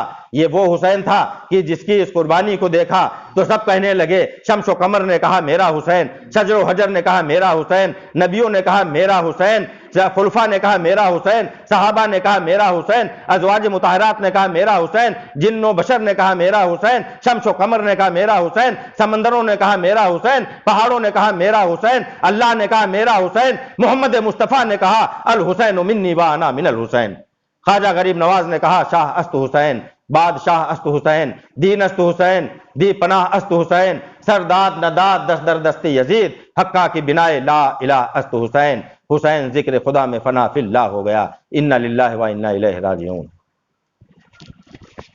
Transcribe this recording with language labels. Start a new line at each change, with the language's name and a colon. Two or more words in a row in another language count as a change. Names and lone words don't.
Urdu: یہ وہ حسین تھا کہ جس کی اس قربانی کو دیکھا تو سب کہنے لگے، شمس و قمر نے کہا میرا حسین، شجر و حجر نے کہا میرا حسین، نبیوں نے کہا میرا حسین، خلفاء نے کہا میرا حسین، صحابہ نے کہا میرا حسین، ازواج مطہرات نے کہا میرا حسین، جن و بشر نے کہا میرا حسین، شمس و قمر نے کہا میرا حسین، سمندروں نے کہا میرا حسین، پہاڑوں نے کہا میرا حسین، اللہ نے کہا میرا حسین، محمد مصطفیٰ نے کہا
Arabic: الحسین منی وانا من الحسین۔
Persian: خواجہ غریب نواز
Urdu: نے کہا
Persian: شاہ است حسین، بادشاہ است حسین، دین است حسین، دی پناہ است حسین، سرداد نداد دست در دست یزید، حقہ کی بنائے لا الہ است حسین۔
Urdu: حسین ذکر خدا میں فنا فی اللہ ہو گیا۔
Arabic: انا للہ و انا الیہ راجعون۔